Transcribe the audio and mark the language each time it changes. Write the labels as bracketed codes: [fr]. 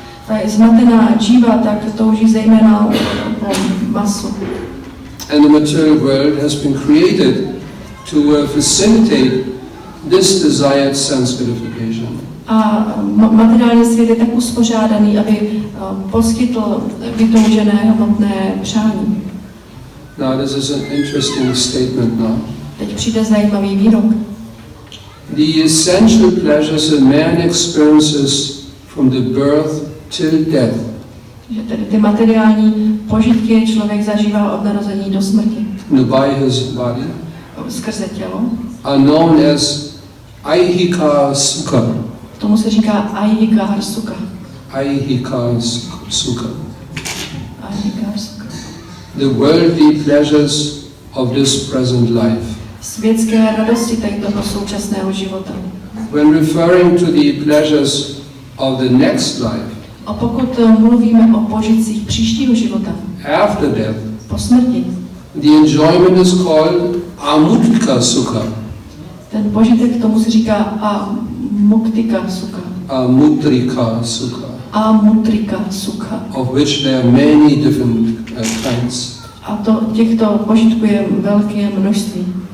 [cs] Ta zmatená jiva tak touží zejména po masu. [en] And the material world has been created to facilitate this desired sense gratification. [cs] A materiální svět je tak uspořádaný, aby poskytl vytoužené hmotné přání. [en] Now this is an interesting statement now. [cs] Teď přijde zajímavý výrok. [en] The essential pleasures a man experiences from the birth till death. [cs] Že tedy ty materiální požitky člověk zažívá od narození do smrti. [en] By his body. [cs] Skrze tělo. [en] Are known as aihika sukha. [cs] Tomu se říká aihika sukha. [en] Aihika sukha. [cs] Aihika sukha. [en] The worldly pleasures of this present life. [cs] Světské radosti tohoto současného života. [en] When referring to the pleasures of the next life, [cs] a pokud mluvíme o požitcích příštího života, [en] after death, [cs] po smrti, [en] the enjoyment is called amutrika sukha. [cs] Ten požitek tomu se říká amuktika sukha. [en] Amutrika sukha. [cs] Amutrika sukha. [en] Of which there are many different kinds. [cs] A těchto požitků je velké množství.